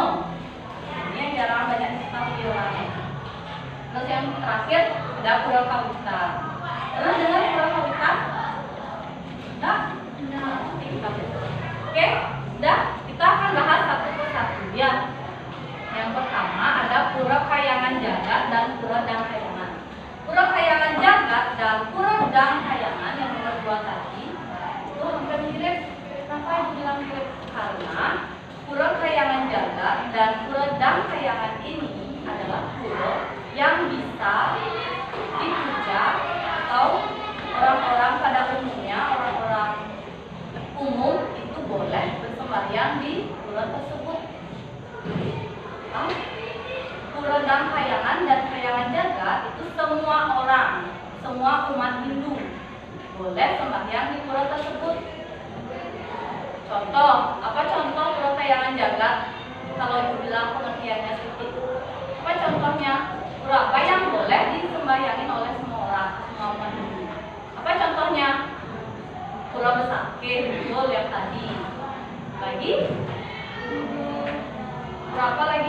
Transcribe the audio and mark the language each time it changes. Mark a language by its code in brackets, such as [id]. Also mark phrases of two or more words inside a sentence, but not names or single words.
[id] Ini yang jarang banyak diketahui orang. Terus yang terakhir ada Pura Kabuta. Pernah dengar pura kawita? Enggak? Oke, udah kita akan bahas satu persatu ya. Yang pertama ada pura kayangan jagat dan pura dang kayangan. Pura kayangan jagat dan pura dang kayangan yang nomor 2 tadi itu hampir mirip. Kenapa dibilang mirip? Karena pura kayangan jagat dan pura dang kayangan ini adalah pura yang bisa dipuja atau orang-orang pada umumnya, orang-orang umum itu boleh bersembahyang di pura tersebut. Pura dang kayangan dan kayangan jagat itu semua orang, semua umat Hindu boleh sembahyang di pura tersebut. Contoh, apa contoh pura kayangan jagat? Kalau ibu bilang pengertiannya seperti itu, apa contohnya? Pura apa yang boleh disembahyangin oleh semua orang, semua umat Hindu? Apa contohnya? Pura Besakeh, betul yang tadi. Lagi? Pura apa lagi?